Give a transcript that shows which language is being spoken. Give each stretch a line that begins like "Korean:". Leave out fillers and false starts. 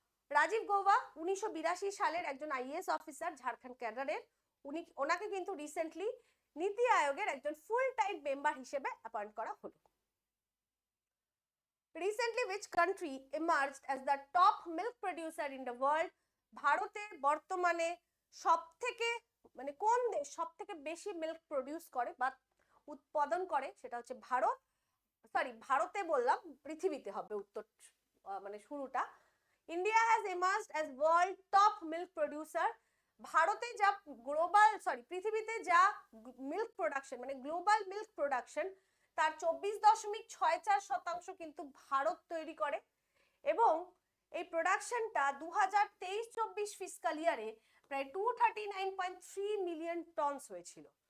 Bangla: রাজীব গৌবা 1982 সালের একজন IAS officer, Jharkhand ক্যাডারের। ওনাকে কিন্তু রিসেন্টলি নীতি আয়োগের একজন ফুল টাইম মেম্বার হিসেবে অ্যাপয়েন্ট করা হলো।
English: Recently which country emerged as the top milk producer in the world?
Bangla: ভারতে বর্তমানে সবথেকে মানে কোন দেশ সবথেকে বেশি মিল্ক প্রডিউস করে বা উৎপাদন করে, সেটা হচ্ছে ভারত। ভারতে বললাম, পৃথিবীতে হবে উত্তর, মানে শুরুটা।
English: India has emerged as world top milk producer।
Bangla: ভারতে যা পৃথিবীতে যা মিল্ক প্রোডাকশন মানে গ্লোবাল মিল্ক প্রোডাকশন, তার 24.64% কিন্তু ভারত তৈরি করে, এবং এই প্রোডাকশনটা 2023-24 ফিসকাল ইয়ারে প্রায় 239.3 মিলিয়ন টনস হয়েছিল।